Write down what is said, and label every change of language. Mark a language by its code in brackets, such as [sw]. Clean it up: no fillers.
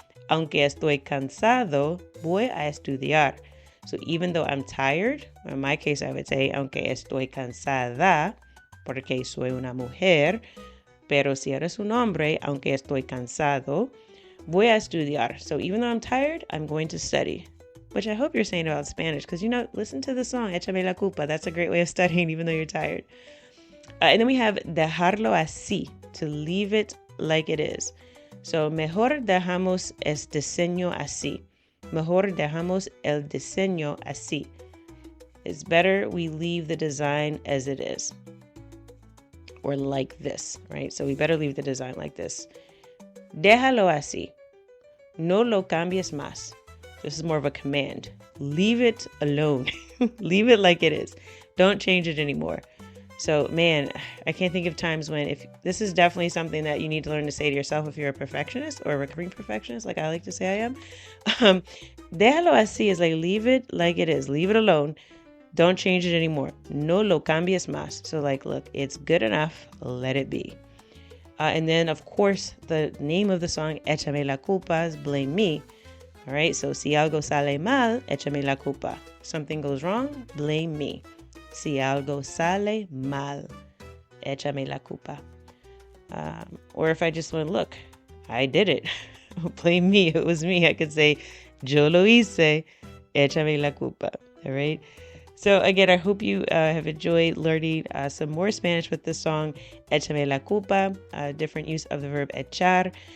[es] Aunque estoy cansado, voy a estudiar. [en] So even though I'm tired, in my case, I would say, [es] aunque estoy cansada, porque soy una mujer, pero si eres un hombre, aunque estoy cansado, voy a estudiar. [en] So even though I'm tired, I'm going to study. Which I hope you're saying about Spanish, because, listen to the song, Échame la Culpa. That's a great way of studying, even though you're tired. And then we have [es] dejarlo así, [en] to leave it like it is. [es] So, mejor dejamos el diseño así. Mejor dejamos el diseño así. [en] It's better we leave the design as it is. Or like this, right? So we better leave the design like this. [es] Déjalo así. No lo cambies más. [en] This is more of a command. Leave it alone. Leave it like it is. Don't change it anymore. So, man, I can't think of times when this is definitely something that you need to learn to say to yourself if you're a perfectionist or a recovering perfectionist, like I like to say I am. [es] Déjalo así [en] is like leave it like it is. Leave it alone. Don't change it anymore. [es] No lo cambies más. [en] So like, look, it's good enough. Let it be. And then, of course, the name of the song, Échame la Culpa, is blame me. All right, so [es] si algo sale mal, échame la culpa. [en] Something goes wrong, blame me. [es] Si algo sale mal, échame la culpa. [en] Or if I just want to look, I did it. Blame me, it was me. I could say, [es] yo lo hice, échame la culpa. [en] All right, So again, I hope you have enjoyed learning some more Spanish with this song, Échame la Culpa, different use of the verb echar.